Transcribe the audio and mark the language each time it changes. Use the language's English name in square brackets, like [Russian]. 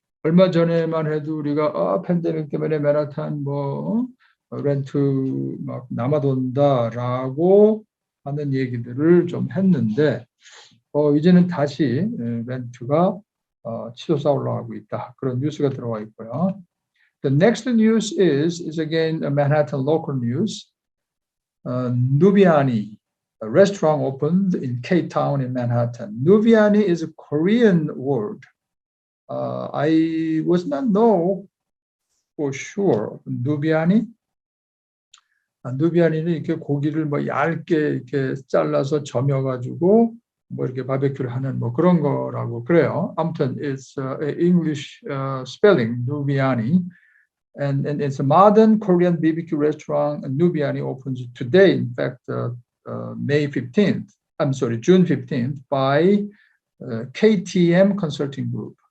[Korean] 얼마 전에만 해도 우리가 팬데믹 때문에 맨하탄 렌트 막 남아돈다라고 하는 얘기들을 좀 했는데, 이제는 다시 렌트가 치솟아 올라가고 있다. 그런 뉴스가 들어와 있고요. [English] The next news is again a Manhattan local news. Nubiani, a restaurant opened in K-Town in Manhattan. Nubiani is a Korean word. I was not know for sure. Nubiani? [Korean] 누비아니는 이렇게 고기를 얇게 이렇게 잘라서 점여가지고 이렇게 바베큐를 하는 그런 거라고 그래요. [English] 아무튼 it's English spelling Nubiani, and it's a modern Korean BBQ restaurant. Nubiani opens today. In fact, May 15th. I'm sorry, June 15th by KTM Consulting Group.